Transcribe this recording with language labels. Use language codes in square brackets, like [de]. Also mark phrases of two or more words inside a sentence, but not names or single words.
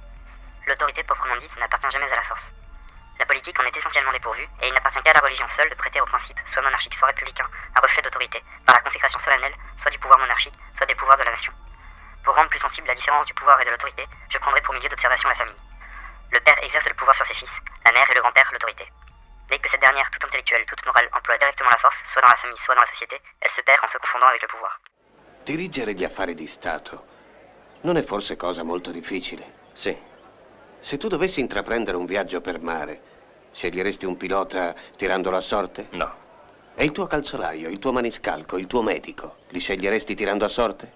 [fr] L'autorité proprement dite n'appartient jamais à la force. La politique en est essentiellement dépourvue, et il n'appartient qu'à la religion seule de prêter au principe, soit monarchique, soit républicain, un reflet d'autorité, par la consécration solennelle, soit du pouvoir monarchique, soit des pouvoirs de la nation. Pour rendre plus sensible la différence du pouvoir et de l'autorité, je prendrai pour milieu d'observation la famille. Le père exerce le pouvoir sur ses fils, la mère et le grand-père l'autorité. Dès que cette dernière, toute intellectuelle, toute morale, emploie directement la force, soit dans la famille, soit dans la société, elle se perd en se confondant avec le pouvoir. [it] Dirigere gli affari di Stato non è forse cosa molto difficile? Sì. Se tu dovessi intraprendere un viaggio per mare, sceglieresti un pilota tirandolo a sorte? No. E il tuo calzolaio, il tuo maniscalco, il tuo medico, li sceglieresti tirando a sorte?